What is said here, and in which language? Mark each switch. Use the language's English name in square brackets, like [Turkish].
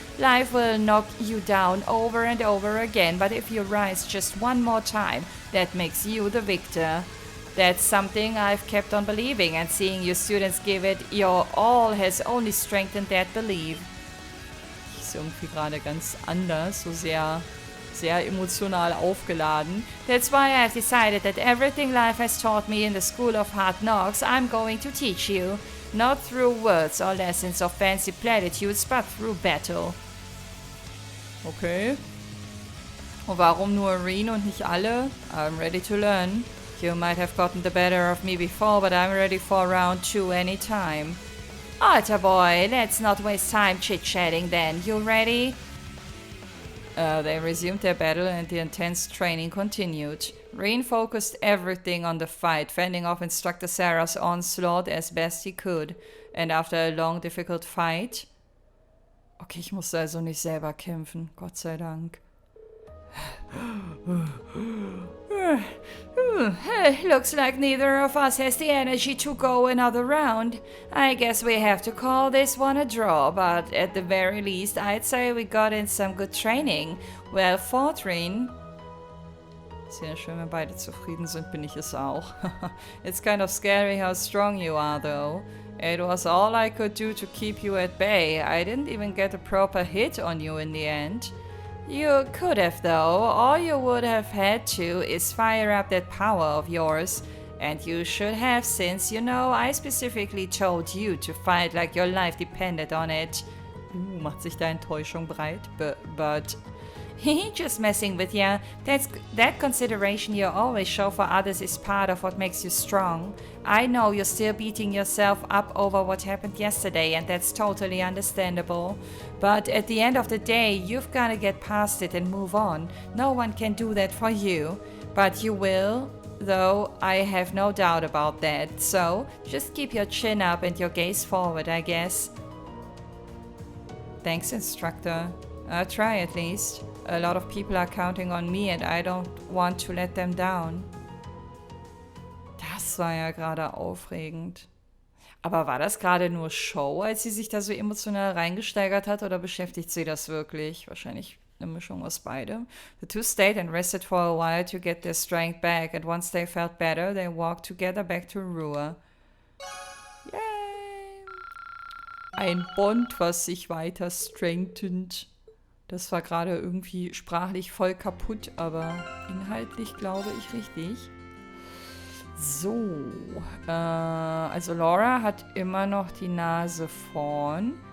[English] Life will knock you down over and over again, but if you rise just one more time, that makes you the victor. That's something I've kept on believing, and seeing you students give it your all has only strengthened that belief. [German] Ist irgendwie gerade ganz anders, so sehr sehr emotional aufgeladen. [English] That's why I've decided that everything life has taught me in the school of hard knocks, I'm going to teach you. Not through words or lessons of fancy platitudes, but through battle. Okay. [German] Und warum nur Reen und nicht alle? [English] I'm ready to learn. You might have gotten the better of me before, but I'm ready for round 2 anytime. Alter boy, let's not waste time chit-chatting then. You ready? They resumed their battle and the intense training continued. Reen focused everything on the fight, fending off Instructor Sarah's onslaught as best he could. And after a long, difficult fight... [German] Okay, ich musste also nicht selber kämpfen, Gott sei Dank. [English] Looks like neither of us has the energy to go another round. I guess we have to call this one a draw, but at the very least I'd say we got in some good training. Well fought, Reen. [German] Sehr schön, wenn beide zufrieden sind, bin ich es auch. [English] It's kind of scary how strong you are, though. It was all I could do to keep you at bay. I didn't even get a proper hit on you in the end. You could have, though. All you would have had to is fire up that power of yours. And you should have, since, you know, I specifically told you to fight like your life depended on it. [German] Macht sich da Enttäuschung breit? [English] But... Just messing with ya. That consideration you always show for others is part of what makes you strong. I know you're still beating yourself up over what happened yesterday, and that's totally understandable. But at the end of the day, you've gotta get past it and move on. No one can do that for you. But you will, though I have no doubt about that. So, just keep your chin up and your gaze forward, I guess. Thanks, instructor. I'll try at least. A lot of people are counting on me and I don't want to let them down. [German] Das war ja gerade aufregend. Aber war das gerade nur Show, als sie sich da so emotional reingesteigert hat, oder beschäftigt sie das wirklich? Wahrscheinlich eine Mischung aus beidem. [English] The two stayed and rested for a while to get their strength back, and once they felt better, they walked together back to Ruhr. Yay! [German] Ein Bond, was sich weiter strengthened. Das war gerade irgendwie sprachlich voll kaputt, aber inhaltlich glaube ich richtig. So, also Laura hat immer noch die Nase vorn.